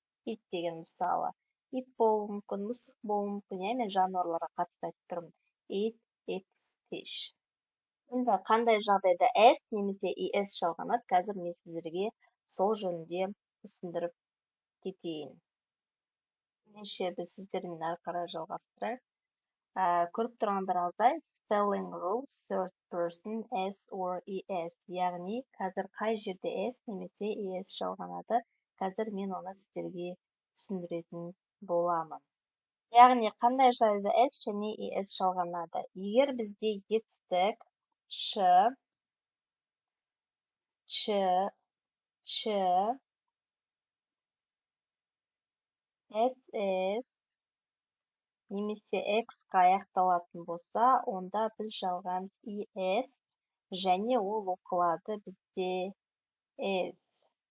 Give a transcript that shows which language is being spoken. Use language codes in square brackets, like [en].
[kk] It деген мысалы. Ит болуы мүмкін, мысық болуы мүмкін, мен жануарларға қатысты айтып тұрмын. [en] It eats fish. [kk] Енді қандай жағдайда s немесе es жалғанады, қазір мен сіздерге сол жөнінде түсіндіріп кетейін. Ендеше біз сіздермен ары қарай жалғастырайық. Көріп тұрғандарыңыздай spelling rules, third person, s or es. Яғни қазір қай жерде s немесе es жалғанады, қазір мен оны сіздерге түсіндіретін боламын. Яғни қандай жағдайда s және es жалғанады. Егер бізде етістік ш, ss немесе x-қа аяқталатын болса, онда біз жалғаймыз es және ол оқылады бізде is.